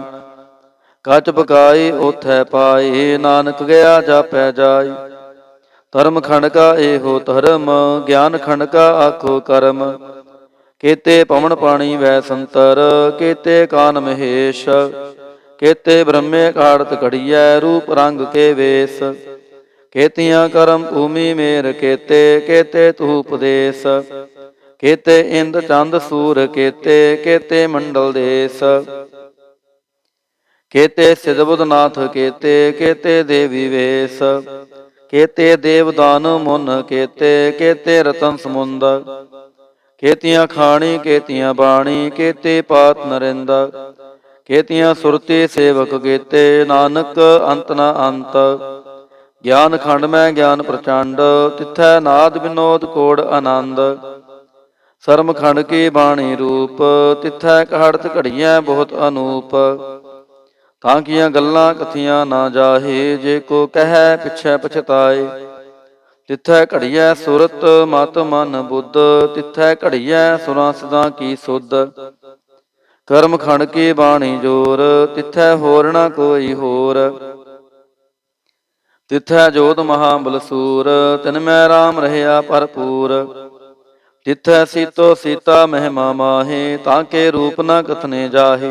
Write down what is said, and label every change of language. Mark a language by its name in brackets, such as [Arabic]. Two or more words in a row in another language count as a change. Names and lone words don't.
[Punjabi] ਕੱਚ ਪਕਾਈ ਓਥੈ ਪਾਈ, ਨਾਨਕ ਗਿਆ ਜਾਪੈ ਜਾਈ। ਧਰਮ ਖੰਡ ਕਾ ਇਹੋ ਧਰਮ, ਗਿਆਨ ਖੰਡ ਕਾ ਆਖੋ ਕਰਮ। ਕੇਤੇ ਪਵਨ ਪਾਣੀ ਵੈ ਸੰਤਰ, ਕੇਤੇ ਕਾਨ ਮਹੇਸ਼। ਕੇਤੇ ਬ੍ਰਹਮੇ ਕਾੜਤ ਘੜੀਐ, ਰੂਪ ਰੰਗ ਕੇ ਵੇਸ। ਕੇਤੀਆਂ ਕਰਮ ਭੂਮਿ ਮੇਰ ਕੇਤੇ, ਕੇਤੇ ਤੂ ਉਪਦੇਸ਼। ਕੇਤੇ ਇੰਦ ਚੰਦ ਸੂਰ ਕੇਤੇ, ਕੇਤੇ ਮੰਡਲ ਦੇਸ਼। ਕੇਤੇ ਸਿੱਧਬੁੱਧਨਾਥ ਕੇਤੇ, ਕੇਤੇ ਦੇਵੀ ਵੇਸ਼। ਕੇਤੇ ਦੇਵਦਾਨ ਮੁਨ ਕੇਤੇ, ਕੇਤੇ ਰਤਨ ਸਮੁੰਦ। ਕੇਤੀਆਂ ਖਾਣੀ ਕੇਤੀਆਂ ਬਾਣੀ, ਕੇਤੇ ਪਾਤ ਨਰਿੰਦ। ਕੇਤੀਆਂ ਸੁਰਤੀ ਸੇਵਕ ਕੇਤੇ, ਨਾਨਕ ਅੰਤ ਨ ਅੰਤ। ਗਿਆਨ ਖੰਡ ਮੇਂ ਗਿਆਨ ਪ੍ਰਚੰਡ, ਤਿਥੈ ਨਾਦ ਵਿਨੋਦ ਕੋਡ ਆਨੰਦ। ਸਰਮ ਖੰਡ ਕੀ ਬਾਣੀ ਰੂਪ, ਤਿਥੈ ਕਹੜਤ ਘੜੀਆਂ ਬਹੁਤ ਅਨੂਪ। ਤਾਂਕੀਆਂ ਗੱਲਾਂ ਕਥੀਆਂ ਨਾ ਜਾਹੇ, ਜੇ ਕੋ ਕਹੈ ਪਿਛੈ ਪਛਤਾਏ। ਤਿਥੈ ਘੜੀਆ ਸੁਰਤ ਮਤ ਮਨ ਬੁੱਧ, ਤਿਥੈ ਘੜੀਆ ਸੁਰਾਂ ਸਿੱਧਾਂ ਕੀ ਸੁਧ। ਕਰਮ ਖੰਡ ਕੀ ਬਾਣੀ ਜੋਰ, ਤਿਥੈ ਹੋਰ ਨਾ ਕੋਈ ਹੋਰ। ਤਿਥੈ ਜੋਤ ਮਹਾਬਲ ਸੂਰ, ਤਿਨ ਮੈਂ ਰਾਮ ਰਹਿਆ ਭਰਪੂਰ। ਤਿਥੈ ਸੀਤੋ ਸੀਤਾ ਮਹਿਮਾ ਮਾਹੇ, ਤਾਂ ਕੇ ਰੂਪ ਨ ਕਥਨੇ ਜਾਹੇ।